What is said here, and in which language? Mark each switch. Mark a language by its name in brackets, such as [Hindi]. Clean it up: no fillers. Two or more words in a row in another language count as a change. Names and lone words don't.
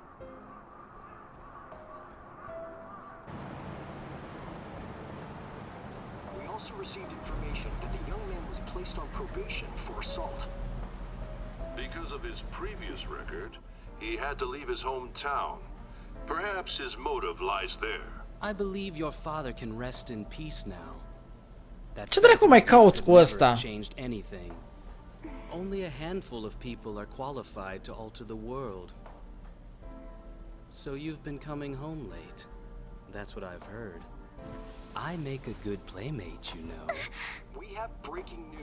[English] We also received information that the young man was placed on probation for assault. Because of his previous record, he had to leave his hometown. Perhaps his motive lies there. I believe your father can rest in peace now. [Romanian] Ce dracu mai cauți cu ăsta? [English] Changed anything. Only a handful of people are qualified to alter the world. So you've been coming home late. That's what I've heard. I make a good playmate, you know. We have breaking news.